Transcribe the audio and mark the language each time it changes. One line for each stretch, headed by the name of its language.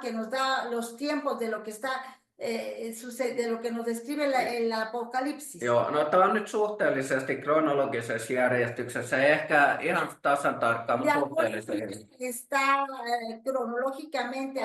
Spanish: Que nos da los tiempos de lo que está de lo que nos describe el Apocalipsis.
Finnish: Joo, no tämä on nyt suhteellisesti kronologisessa järjestyksessä, ei ehkä ihan tasan tarkkaan, mutta suhteellisesti.
Spanish: Está cronológicamente aquí,